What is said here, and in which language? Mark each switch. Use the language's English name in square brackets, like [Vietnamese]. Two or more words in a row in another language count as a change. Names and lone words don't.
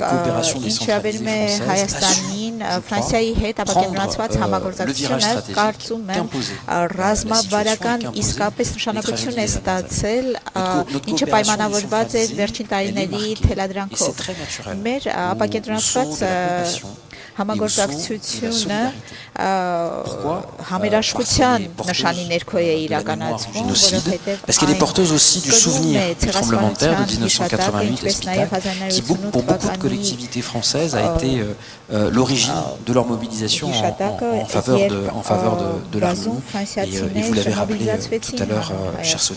[Armenian] ինչավերում է Հայաստանին Ֆրանսիայի հետ ապակենտրոնացված համագործակցությունը կարծում եմ ռազմավարական իսկապես նշանակություն է ստացել ինչը պայմանավորված էր վերջին տարիների թելադրանքով մեր ապակենտրոնացված համագործակցությունը համերաշխության նշանի ներքո է իրականացվում, որովհետև [French] parce qu'elle est porteuse aussi du souvenir du tremblement de terre de 1988 qui pour beaucoup de collectivités françaises a été l'origine de leur mobilisation en faveur de l'armée et vous l'avez rappelé tout à l'heure cher Sonia.